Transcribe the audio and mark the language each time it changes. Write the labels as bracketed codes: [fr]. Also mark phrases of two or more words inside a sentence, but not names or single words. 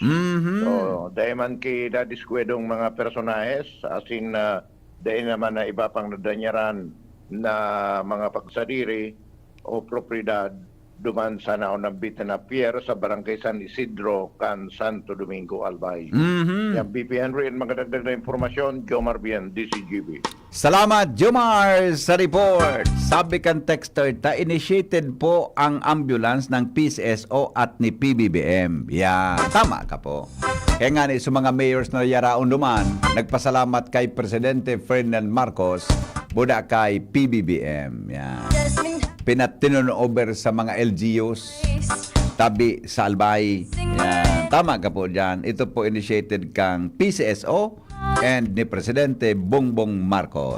[bik] So, dahil man kay dadiskwedong mga personahes, as in, dahil naman na iba pang nadanyaran na mga pagsadiri o propriedad duman sa naunambita na pier sa Barangay San Isidro, kan Santo Domingo, Albay. Yung BP Henry and mga dagdag na informasyon, Jomar Bien, DCGB. Salamat, Jomar, sa report. Sabi kan texter, [tl] initiated po ang ambulance ng PCSO at ni PBBM. [bik] Yan, tama ka po. Kaya nga sa mga mayors na yaraon duman, nagpasalamat kay Presidente Ferdinand Marcos, buda kay PBBM. Yan. Pinatinon over sa mga LGUs, tabi sa Albay. [tl] Yan. Tama ka po dyan. [bik] Ito po initiated kang PCSO and ni Presidente Bongbong Marcos.